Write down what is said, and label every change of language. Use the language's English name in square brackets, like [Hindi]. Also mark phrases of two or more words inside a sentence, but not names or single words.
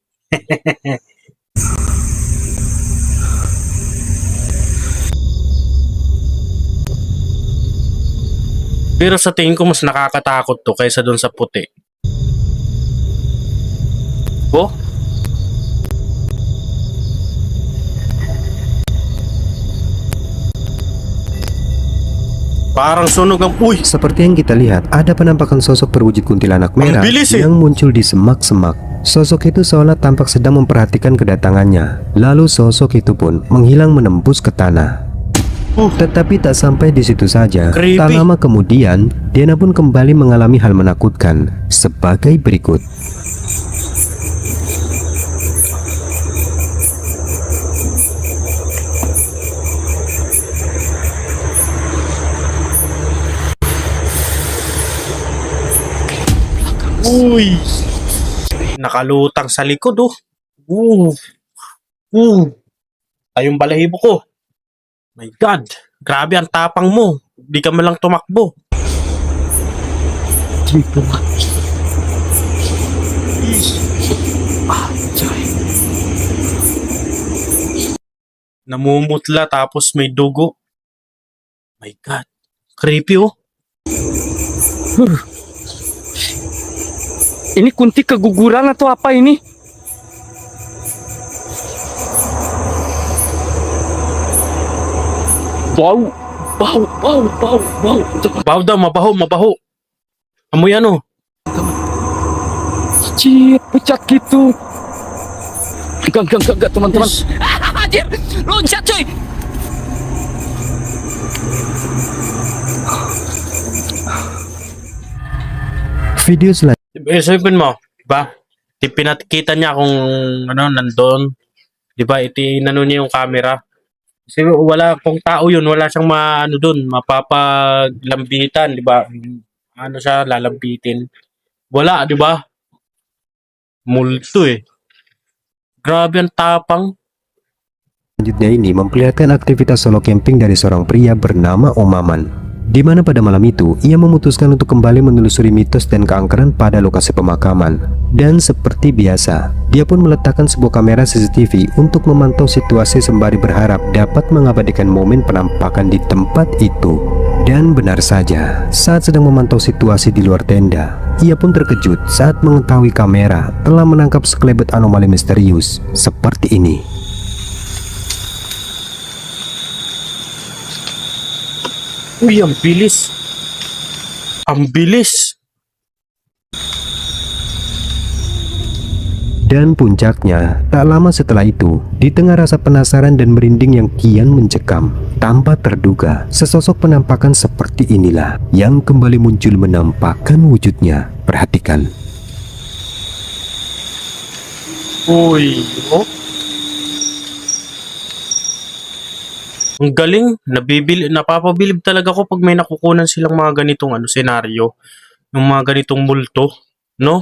[Filipino] Pero sa tingin ko mas nakakatakot to kaysa doon sa puti. Oh? Parang sunog ang... Uy! [Indonesian] Seperti yang kita lihat, ada penampakan sosok berwujud kuntilanak merah [Filipino] bilis, [Indonesian] yang muncul di semak-semak. Sosok itu seolah tampak sedang memperhatikan kedatangannya. Lalu sosok itu pun menghilang menembus ke tanah. Tetapi tak sampai di situ saja. [Filipino] Creepy. [Indonesian] Tak lama kemudian, Diana pun kembali mengalami hal menakutkan sebagai berikut. Uy! [Filipino] Nakalutang sa likod, oh. Ay, yung balahibo ko. [English] My God, [Filipino] grabe ang tapang mo. Di ka man lang tumakbo. Dito nga. Sorry. Namumutla tapos may dugo. [English] My God, creepy, oh. [Indonesian] Ini kunti keguguran atau apa ini? Bau, bau, bau, bau, bau. [Filipino] Baho daw, mabaho. Amoy ano? [Indonesian] Cih, pucat gitu. Enggak, teman-teman. Anjir, loncat cuy. Video selanjutnya [Filipino] Isipin mo, diba? Pinakita niya kung ano, nandun. Diba, inano niya yung camera. Kasi wala, kung tao yun, wala siyang maano dun, mapapaglambitan, diba? Ano siya, lalambitin. Wala, diba? Multo eh. Grabe ang tapang. [Indonesian] ini memperlihatkan aktivitas [English] solo camping [Indonesian] dari seorang pria bernama Omaman, di mana pada malam itu ia memutuskan untuk kembali menelusuri mitos dan keangkeran pada lokasi pemakaman. Dan seperti biasa, dia pun meletakkan sebuah kamera CCTV untuk memantau situasi sembari berharap dapat mengabadikan momen penampakan di tempat itu. Dan benar saja, saat sedang memantau situasi di luar tenda, ia pun terkejut saat mengetahui kamera telah menangkap sekelebat anomali misterius seperti ini. [Filipino] Uy, ang bilis. Ang bilis. [Indonesian] Dan puncaknya, tak lama setelah itu, di tengah rasa penasaran dan merinding yang kian mencekam, tanpa terduga, sesosok penampakan seperti inilah yang kembali muncul menampakkan wujudnya. Perhatikan. Uy, oh. [Filipino] Ang galing, napapabilib talaga ako pag may nakukunan silang mga ganitong senaryo, yung mga ganitong multo, no?